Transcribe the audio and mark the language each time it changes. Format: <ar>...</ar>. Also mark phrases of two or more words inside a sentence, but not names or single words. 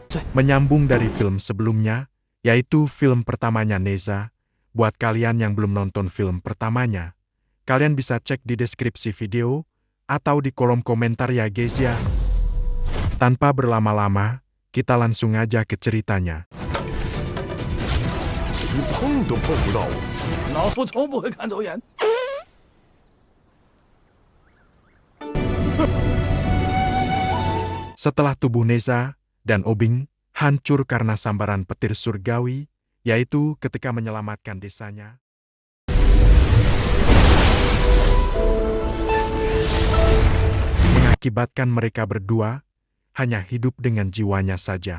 <id>Menyambung dari film sebelumnya, yaitu film pertamanya Neza, buat kalian yang belum nonton film pertamanya, kalian bisa cek di deskripsi video, atau di kolom komentar ya guys ya. Tanpa berlama-lama, kita langsung aja ke ceritanya.</id> <zh>你碰都碰不到我。老夫从不会看走眼。</zh> <id>Setelah tubuh Neza dan Obing hancur karena sambaran petir surgawi, yaitu ketika menyelamatkan desanya, mengakibatkan mereka berdua hanya hidup dengan jiwanya saja.</id>